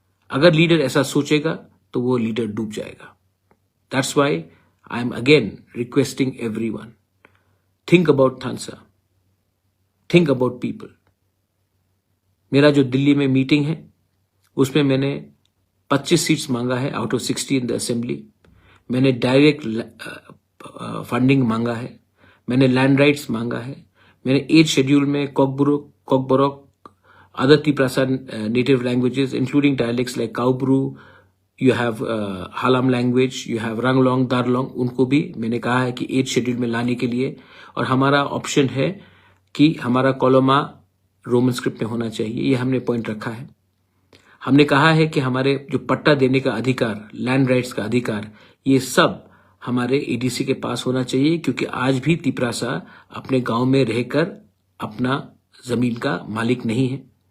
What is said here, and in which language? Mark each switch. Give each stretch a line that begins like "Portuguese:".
Hindi: अगर लीडर ऐसा सोचेगा तो वो लीडर डूब जाएगा.
English: That's why I am again requesting everyone, think about Thansa, think about people.
Hindi: मेरा जो दिल्ली में मीटिंग है उसमें मैंने 25 सीट्स मांगा है out of 60 in the assembly. मैंने डायरेक्ट फंडिंग मांगा है. मैंने लैंड राइट्स मांगा है. मैंने 8 शेड्यूल में Kokborok,
English: other Tiprasa native languages, including dialects like Kaubru, you have Halam language, you have Ranglong, Darlong,
Hindi: उनको भी मैंने कहा है कि 8 शेड्यूल में लाने के लिए. और हमारा ऑप्शन है कि हमारा कॉलोमा रोमन स्क्रिप्ट में होना चाहिए. ये हमने पॉइंट रखा है. हमने कहा है कि हमारे जो पट्टा देने का अधिकार, लैंड राइट्स का अधिकार, ये सब हमारे एडीसी के पास होना चाहिए, क्योंकि आज भी तिपरासा अपने गांव में रहकर अपना जमीन का मालिक नहीं है.